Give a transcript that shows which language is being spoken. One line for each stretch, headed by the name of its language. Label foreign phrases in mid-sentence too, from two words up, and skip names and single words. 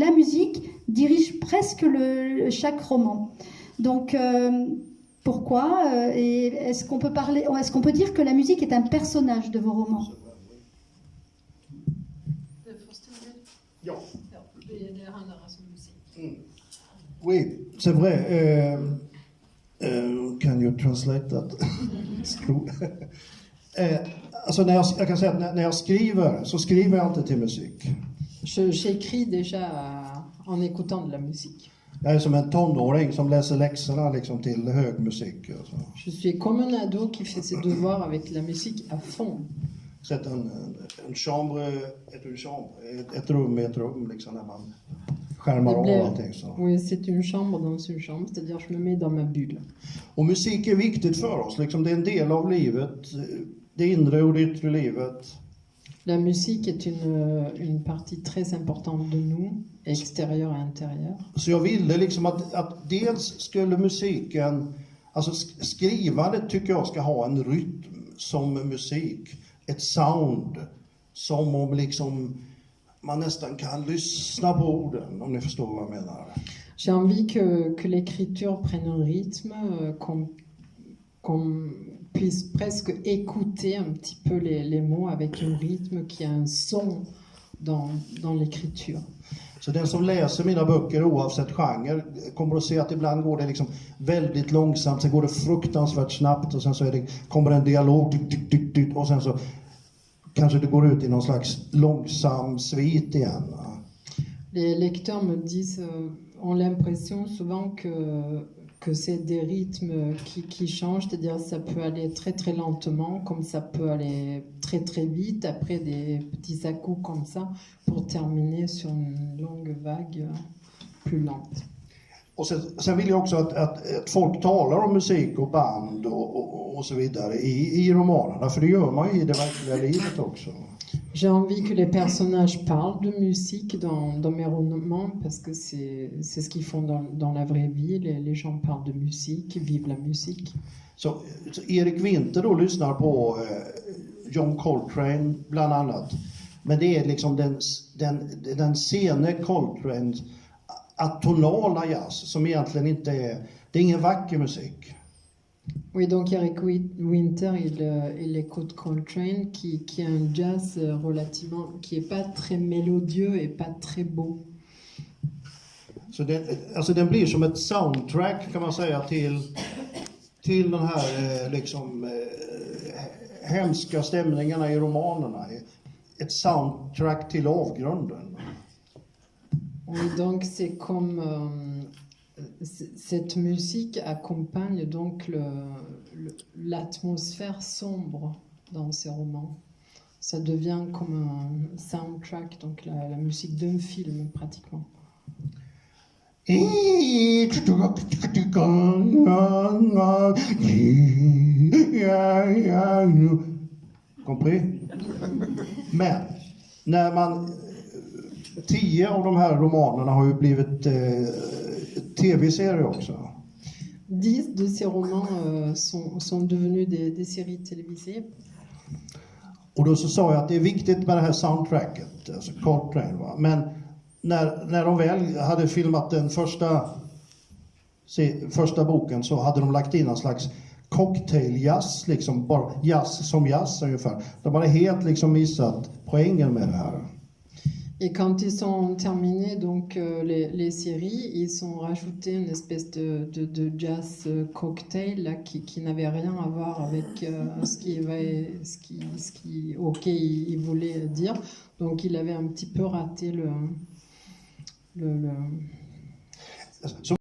French: La musique dirige presque chaque roman. Donc, pourquoi et est-ce qu'on peut dire que la musique est un personnage de vos romans?
Swedish: Ja.
French: Oui, c'est vrai.
English: Can you translate that?
Swedish: Alltså jag kan säga att när jag skriver så skriver jag inte till musik.
French: J'écris déjà en écoutant de la musique.
Swedish: Jag är som en tonåring som läser läxorna liksom till hög musik. Alltså.
French: Je suis comme un ado qui fait ses devoirs avec la musique à fond.
Swedish: Sätt en chambre, ett rum i ett rum liksom när man skärmar av allting. Så.
French: Oui, c'est une chambre dans une chambre, c'est-à-dire je me mets dans ma bulle.
Swedish: Och musik är viktigt för oss, liksom det är en del av livet, det inre och det yttre livet.
French: La musique est une partie très importante de nous, extérieure et intérieure.
Swedish: Så jag ville liksom att dels skulle musiken, alltså skrivandet tycker jag ska ha en rytm som musik, ett sound som om liksom man nästan kan lyssna på orden, om ni förstår vad jag menar.
French: J'ai envie que l'écriture prenne un rythme, qu'on puisse presque écouter un petit peu les mots avec un rythme qui a un son dans l'écriture.
Swedish: Så den som läser mina böcker oavsett genre kommer att se att ibland går det liksom väldigt långsamt, sen går det fruktansvärt snabbt och sen så kommer en dialog och sen så kanske det går ut i någon slags långsam svit igen.
French: Les lecteurs me disent, ont l'impression souvent que c'est des rythmes qui changent, c'est-à-dire ça peut aller très très lentement, comme ça peut aller très très vite, après des petits à-coups comme ça, pour terminer sur une longue vague plus lente.
Swedish: Och sen vill jag också att folk talar om musik och band och så vidare i romanerna, för det gör man ju i det verkliga livet också.
French: J'ai envie que les personnages parlent de musique dans mes romans parce que c'est ce qu'ils font dans la vraie vie. Les gens parlent de musique, vivent la musique.
Swedish: Så Erik Winter då lyssnar på John Coltrane bland annat. Men det är liksom den sene Coltrane atonala jazz som egentligen inte det är ingen vacker musik.
French: Oui, donc Eric Winter, il écoute Coltrane qui a un jazz relativement, qui est pas très mélodieux et pas très beau.
Swedish: Så den blir som ett soundtrack kan man säga till den här hemska stämningarna i romanerna. Ett soundtrack till avgrunden.
French: Oui, donc c'est comme cette musique accompagne donc l'atmosphère sombre dans ces romans. Ça devient comme un soundtrack, donc la musique d'un film pratiquement. Compris?
Swedish: Men när man 10 av de här romanerna har ju blivit tv-serier också.
French: 10 de ces romans sont devenus des séries télévisées.
Swedish: Och då så sa jag att det är viktigt med det här soundtracket, alltså Coltrane, va? Men när de väl hade filmat den första boken så hade de lagt in en slags cocktail-jazz, liksom bara jazz som jazz ungefär. De hade helt liksom missat poängen med det här.
French: Et quand ils sont terminés, donc les séries, ils ont rajouté une espèce de jazz cocktail là, qui n'avait rien à voir avec ce qui il voulait dire. Donc il avait un petit peu raté le